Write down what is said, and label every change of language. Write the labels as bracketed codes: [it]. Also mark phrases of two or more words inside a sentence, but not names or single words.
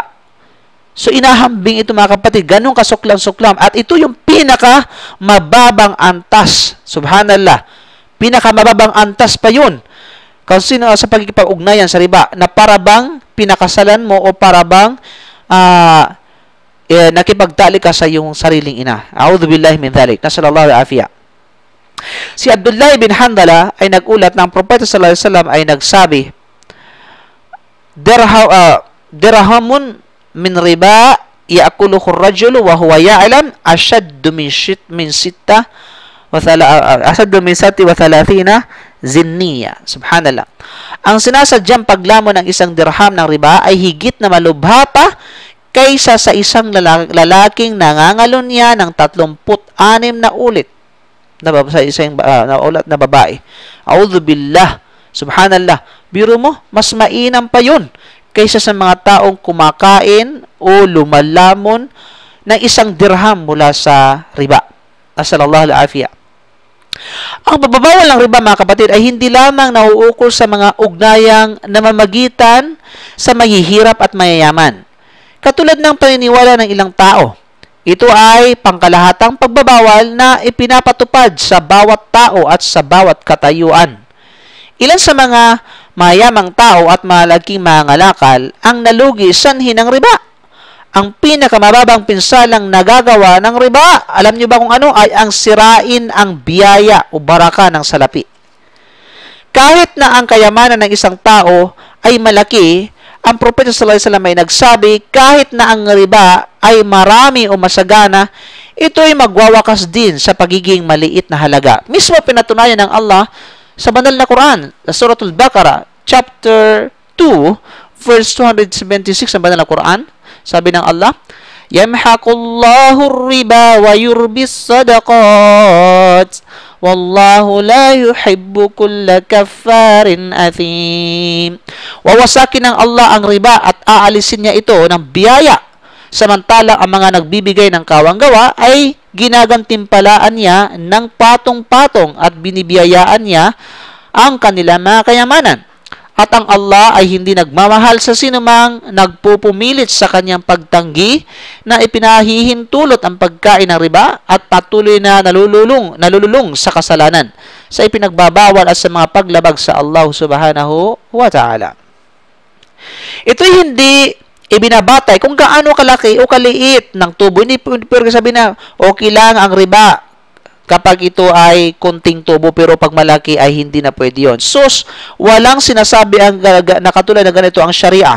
[tl] So inahambing ito mga kapatid, ganun kasuklam-suklam, at ito yung pinakamababang antas. Subhanallah, pinakamababang antas pa yun kasi sa pagkikipag-ugnayan sa riba, na parabang pinakasalan mo o parabang nakipagtali ka sa iyong sariling ina. [ar] أعوذ بالله من ذلك. نسأل الله العافية. [tl] Si Abdullah bin Handala ay nagulat ng Propeta [ar] صلى الله عليه وسلم [tl] ay nagsabi, [ar] درهم من ربا يأكله الرجل وهو يعلم أشد من ستة وثلاثين زنية. سبحان الله. [tl] Ang sinasadyang paglamo ng isang dirham ng riba ay higit na malubha pa kaysa sa isang lalaking nangangalunya ng 36 na ulit sa isang ulat na babae. [ar] أعوذ بالله. سبحان الله. [tl] Biro mo, mas mainam pa yun kaysa sa mga taong kumakain o lumalamon ng isang dirham mula sa riba. [ar] نسأل الله العافية. [tl] Ang pagbabawal ng riba mga kapatid ay hindi lamang nauukol sa mga ugnayang namamagitan sa mahihirap at mayayaman. Katulad ng paniniwala ng ilang tao, ito ay pangkalahatang pagbabawal na ipinapatupad sa bawat tao at sa bawat katayuan. Ilan sa mga mayamang tao at malaking mga ngalakal ang nalugi sanhi ng riba. Ang pinakamababang pinsalang nagagawa ng riba, alam niyo ba kung ano? Ay ang sirain ang biyaya o baraka ng salapi. Kahit na ang kayamanan ng isang tao ay malaki, ang Propeta [ar] صلى الله عليه وسلم [tl] ay nagsabi, kahit na ang riba ay marami o masagana, ito ay magwawakas din sa pagiging maliit na halaga. Mismo pinatunayan ng Allah sa banal na Quran, sa Suratul Baqarah, chapter 2, verse 276 ng banal na Quran. Sabi ng Allah, [ar] يمحق الله الربا ويربي الصدقات والله لا يحب كل كفار أثيم. [tl] Wawasakin ng Allah ang riba at aalisin niya ito ng biyaya, samantala ang mga nagbibigay ng kawanggawa ay ginagantimpalaan niya ng patong-patong at binibiyayaan niya ang kanilang mga kayamanan. At ang Allah ay hindi nagmamahal sa sinumang nagpupumilit sa kanyang pagtanggi na ipinahihintulot ang pagkain ng riba at patuloy na nalululong sa kasalanan, sa ipinagbabawal at sa mga paglabag sa Allah [ar] سبحانه وتعالى. [tl] Ito'y hindi ibinabatay kung gaano kalaki o kaliit ng tubo. Hindi pwede sabihin na okay lang ang riba kapag ito ay kunting tubo, pero pag malaki ay hindi na pwede yun. Sus, walang sinasabi ang na katulad ng ganito ang Sharia.